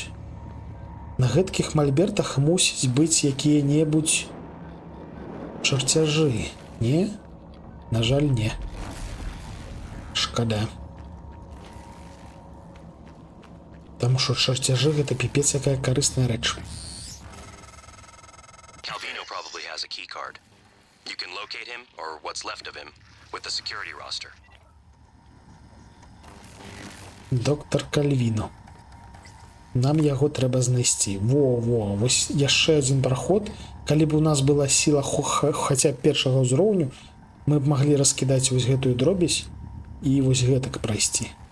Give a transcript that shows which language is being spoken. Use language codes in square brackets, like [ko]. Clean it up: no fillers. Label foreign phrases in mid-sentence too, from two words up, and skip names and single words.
[be] На гэткіх мальбертах мусіць быць якія-небудзь чарцяжы, не? На жаль, не. Шкада. Таму што чарцяжы гэта піпец якая карысная рэч. [en] Calvino probably has a key card. You can locate him or what's left of him with the security roster. [be] Доктор Кальвіно. Нам яго трэба знайсці. Во, вось яшчэ адзін праход. Калі б у нас была сіла хаця б першага ўзроўню, мы б маглі раскідаць вось гэтую дробязь і вось гэтак прайсці.